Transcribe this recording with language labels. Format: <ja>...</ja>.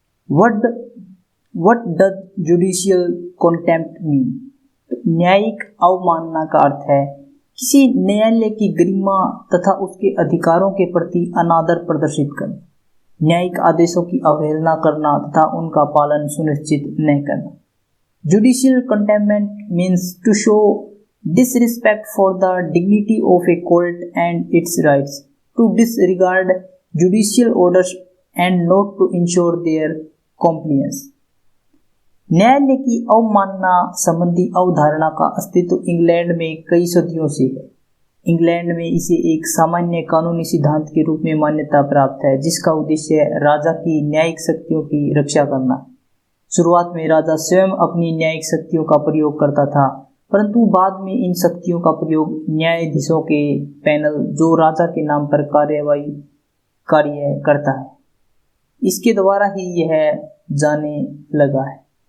<en>What does judicial contempt mean?</en> <hi>न्यायिक अवमानना का अर्थ है किसी न्यायालय की गरिमा तथा उसके अधिकारों के प्रति अनादर प्रदर्शित करना, न्यायिक आदेशों की अवहेलना करना तथा उनका पालन सुनिश्चित नहीं करना।</hi> <en>Judicial contempt means to show disrespect for the dignity of a court and its rights, to disregard judicial orders and not to ensure their compliance.</en> <hi>न्यायालय की अवमानना संबंधी अवधारणा का अस्तित्व इंग्लैंड में कई सदियों से है। इंग्लैंड में इसे एक सामान्य कानूनी सिद्धांत के रूप में मान्यता प्राप्त है, जिसका उद्देश्य राजा की न्यायिक शक्तियों की रक्षा करना है। शुरुआत में राजा स्वयं अपनी न्यायिक शक्तियों का प्रयोग करता था, परंतु बाद में इन शक्तियों का प्रयोग न्यायाधीशों के पैनल, जो राजा के नाम पर कार्य करता है, इसके द्वारा ही यह जाने लगा है।</hi>